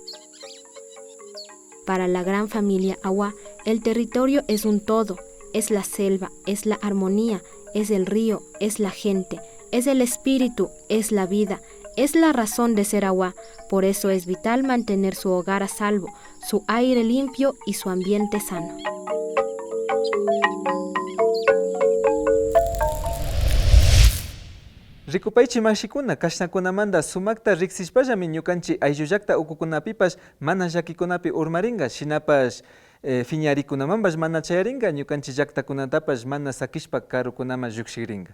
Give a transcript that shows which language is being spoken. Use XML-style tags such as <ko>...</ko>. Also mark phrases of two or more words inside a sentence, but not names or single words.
<es>Para la gran familia Awa, el territorio es un todo, es la selva, es la armonía, es el río, es la gente, es el espíritu, es la vida, es la razón de ser Awa. Por eso es vital mantener su hogar a salvo, su aire limpio y su ambiente sano.</es> <qu>Rikupaychi mashikuna, kashnakunamanta sumakta riksishpallami ñukanchik ayllullakta ukukunapipash mana llakikunapi urmaringa, shinapash fiñarikunamanpash mana chayaringa, ñukanchik llaktakunatapash mana sakishpa karukunaman llukshiringa.</qu>